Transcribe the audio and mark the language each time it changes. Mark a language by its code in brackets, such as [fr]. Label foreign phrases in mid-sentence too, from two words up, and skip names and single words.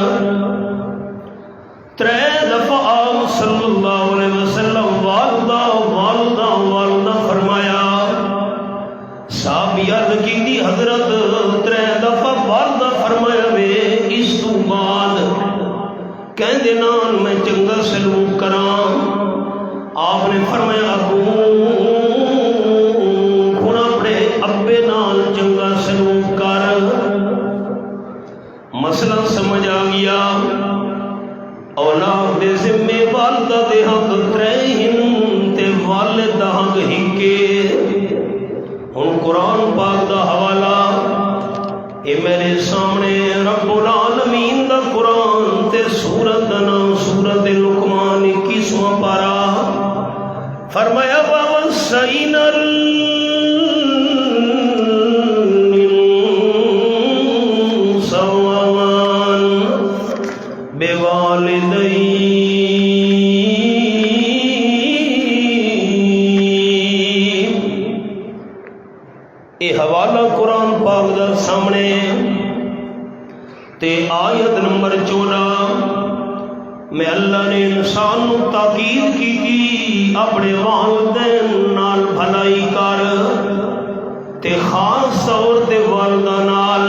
[pa] ترے دفعہ آپ [ar] صلی اللہ علیہ وسلم [pa] والدہ والدہ والدہ فرمایا. صحابی عرض کی حضرت ترے دفعہ والدہ فرمایا وے اس تو بعد کہندے نال میں چنگا سلوک کراں. آپ نے فرمایا ابو ہن اپنے ابے نال چنگا سلوک کر. مسئلہ سمجھ آ گیا. اولاد دے ذمے والدہ دے حق ترے ہن تے والد دا حق ہکے. ہن قرآن پاک دا حوالہ اے میرے سامنے رب العالمین دا قرآن تے سورت دا نام سورت لقمان 21واں پارہ. [ar] فرمایا وَوَصَّيْنَا الْإِنسَانَ بِوَالِدَيْهِ. [pa] اے حوالہ قرآن پاک دا سامنے تے آیت نمبر 14 میں اللہ نے انسان نو تاکید کی اپنے والدین نال بھلائی کر تے خاص طور تے والدہ نال.